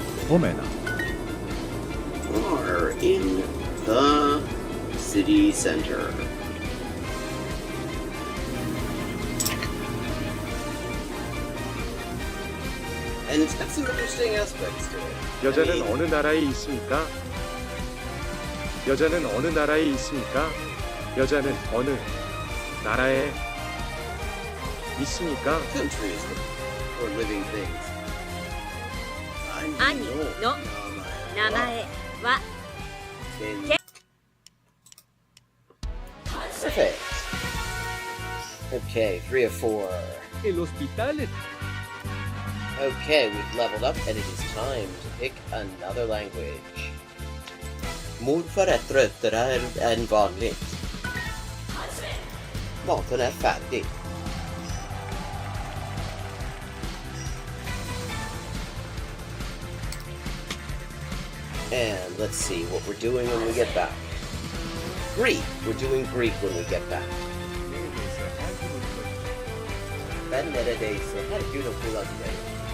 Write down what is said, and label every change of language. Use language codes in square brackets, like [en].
[fi] Omena. [en] Are in the city center. And it's got some interesting aspects to it. [ko] 여자는 어느 나라에 있습니까? 여자는 어느 나라에 있습니까? 여자는 어느 나라에 있습니까? [en] Countries for living things. [ja] 兄の名前は [en] Perfect. Okay, 3 of 4. [es] El hospital es [en] Okay, we've leveled up and it is time to pick another language. [sv] Morfar är tröttare än vanligt. Maten är färdig. [en] And let's see what we're doing when we get back. Greek. We're doing Greek when we get back. [tr] Ben neredeyse her gün okula giderim.